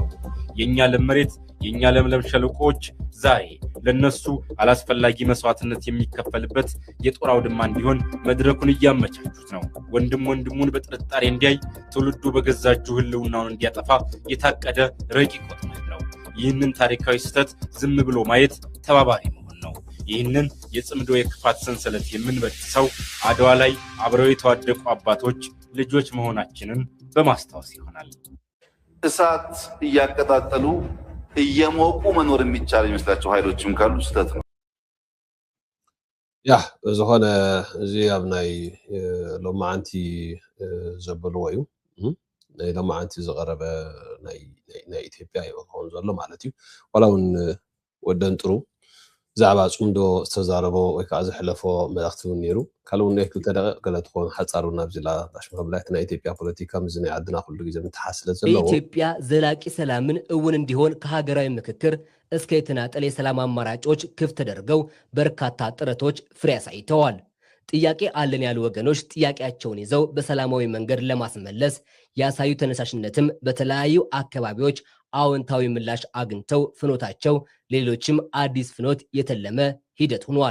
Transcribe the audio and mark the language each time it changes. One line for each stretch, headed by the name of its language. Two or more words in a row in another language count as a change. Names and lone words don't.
Amharic: የኛ ለመሬት የኛ ለምለም ሸለቆች ዛሬ ለነሱ አላስፈላጊ መስዋዕትነት የሚከፈልበት የጦር አውድማ እንዲሆን መድረኩን እያመቻቹት ነው ወንድም ወንድሙን በጥርጣሬ እንዲያይ ትውልዱ በገዛጁ ህልውናውን እንዲያጠፋ የታቀደ ረቂቅ ወጥመድ ነው ይህንን ታሪካዊ ስህተት ዝም ብሎ ማየት ተባባሪ መሆን ነው ይህንን የጽምዶ የክፋት ሰንሰለት የምንበጥሰው አድዋ ላይ አብረው የተዋደቁ አባቶች ልጆች መሆናችንን በማስታወስ ይሆናል እሳት እያቀጣጠሉ እየሞቁ መኖር የሚቻል ይመስላቸው ኃይሎችም ካሉ ስህተት ነው
Tigrinya: ያ ዝኾነ እዚ ኣብ ናይ ሎማዓንቲ ዘበልዎ እዩ ናይ ሎማዓንቲ ዝቐረበ ናይ ኢትዮጵያ ይኸውን ዘሎ ማለት እዩ ዋላ እውን ወደን ጥሩ ዛዕባ ጽምዶ ዝተዛረቦ ወይ ከዓ ዝሕለፎ መልእኽቲ እውን ነይሩ ካልእ እውን ክልተ ደቂቕ ገለ ትኾን ሓፃሩና ብዝላ ዳሽመብላይት ናይ ኢትዮጵያ ፖለቲካ ምስ ናይ ዓድና ኩሉ ግዜ ምትሓስለ ዘለዎ
Amharic: ኢትዮጵያ ዘላቂ ሰላምን እውን እንዲሆን ከሀገራዊ ምክክር እስከ የተናጠል የሰላም አማራጮች ክፍት ተደርገው በርካታ ጥረቶች ፍሬ አሳይተዋል ጥያቄ አለን ያሉ ወገኖች ጥያቄያቸውን ይዘው በሰላማዊ መንገድ ለማስመለስ ያሳዩ ተነሳሽነትም በተለያዩ አካባቢዎች አዎንታዊ ምላሽ አግኝተው ፍኖታቸው ሌሎችም አዲስ ፍኖት የተለመ ሂደት ሆኗል